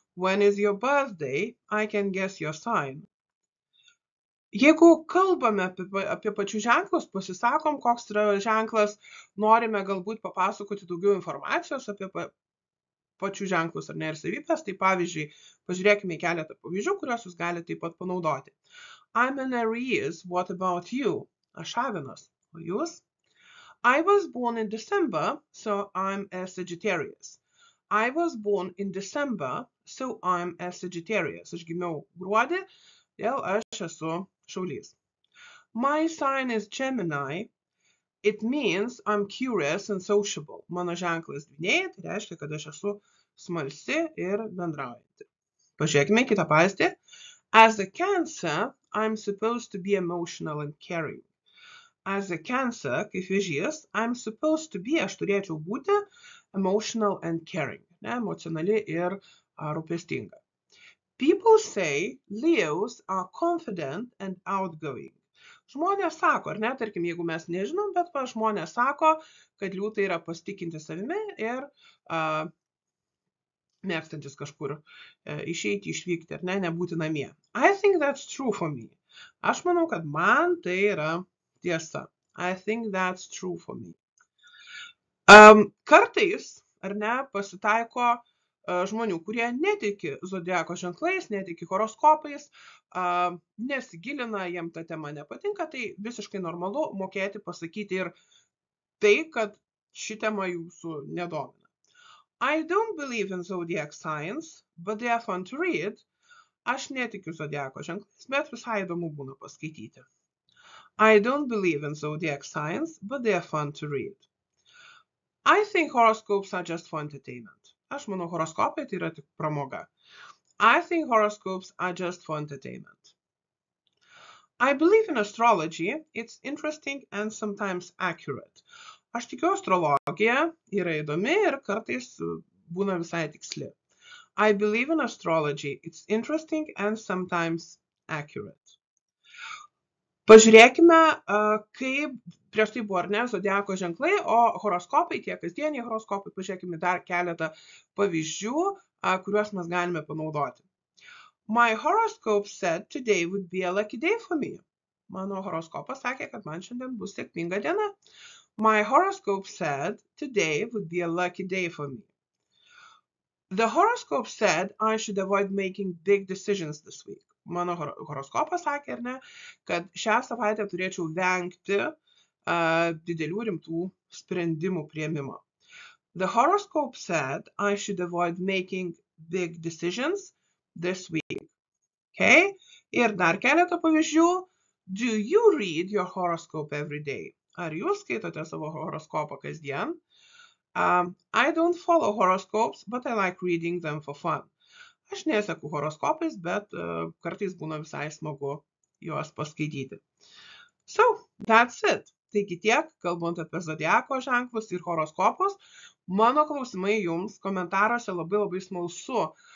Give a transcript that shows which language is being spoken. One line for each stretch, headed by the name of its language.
English: When is your birthday? I can guess your sign.
Lithuanian: Jeigu kalbame apie pačių ženklus, pasisakom, koks yra ženklas, norime galbūt papasakoti daugiau informacijos apie pačių ženklus ar ne ir savybės, tai pavyzdžiui, pažiūrėkime į keletą pavyzdžių, kuriuos jūs galite taip pat panaudoti.
English: I'm an Aries, what about you?
Lithuanian: Aš avinas, o jūs?
English: I was born in December, so I'm a Sagittarius. I was born in December, so I'm a Sagittarius.
Lithuanian: Aš gimiau gruodį, dėl aš esu šaulys.
English: My sign is Gemini. It means I'm curious and sociable.
Lithuanian: Mano ženklas dvyniai, tai reiškia, kad aš esu smalsi ir bendraujanti. Pažiūrėkime kitą pavyzdį.
English: As a Cancer, I'm supposed to be emotional and caring. As a Cancer,
Lithuanian: kaip vėžys,
English: I'm supposed to be,
Lithuanian: aš turėčiau būti
English: emotional and caring,
Lithuanian: ne, emocionali ir rūpestinga.
English: People say Leos are confident and outgoing.
Lithuanian: Žmonės sako, ar ne, tarkim, jeigu mes nežinom, bet žmonės sako, kad liūtai yra pasitikinti savimi ir mėgstantis kažkur išeiti, išvykti, ar ne, nebūti namie.
English: I think that's true for me.
Lithuanian: Aš manau, kad man tai yra tiesa.
English: I think that's true for me.
Lithuanian: Kartais, ar ne, pasitaiko žmonių, kurie netiki zodiako ženklais, netiki horoskopais, nesigilina, jiem ta tema nepatinka, tai visiškai normalu mokėti pasakyti ir tai, kad ši tema jūsų nedomina.
English: I don't believe in zodiac signs, but they are fun to read.
Lithuanian: Aš netikiu zodiako ženklais, bet visai įdomu būna paskaityti.
English: I don't believe in zodiac signs, but they are fun to read. I think horoscopes are just for entertainment.
Lithuanian: Aš manau, horoskopai tai yra tik pramoga.
English: I think horoscopes are just for entertainment. I believe in astrology. It's interesting and sometimes accurate.
Lithuanian: Aš tikiu astrologija, yra įdomi ir kartais būna visai tiksli.
English: I believe in astrology. It's interesting and sometimes accurate.
Lithuanian: Pažiūrėkime, kaip prieš tai buvo ar ne zodiako ženklai, o horoskopai, tie kasdieniai horoskopai, pažiūrėkime dar keletą pavyzdžių, kuriuos mes galime panaudoti.
English: My horoscope said today would be a lucky day for me.
Lithuanian: Mano horoskopas sakė, kad man šiandien bus sėkminga diena.
English: My horoscope said today would be a lucky day for me. The horoscope said I should avoid making big decisions this week.
Lithuanian: Mano horoskopas sakė, ar ne, kad šią savaitę turėčiau vengti didelių rimtų sprendimų priėmimo.
English: The horoscope said I should avoid making big decisions this week. Okay?
Lithuanian: Ir dar keletą pavyzdžių.
English: Do you read your horoscope every day?
Lithuanian: Ar jūs skaitote savo horoskopą kasdien?
English: I don't follow horoscopes, but I like reading them for fun.
Lithuanian: Aš neseku horoskopais, bet kartais būna visai smagu juos paskaityti.
English: So, that's it.
Lithuanian: Taigi tiek, kalbant apie zodiako ženklus ir horoskopus, mano klausimai jums komentaruose labai smalsu.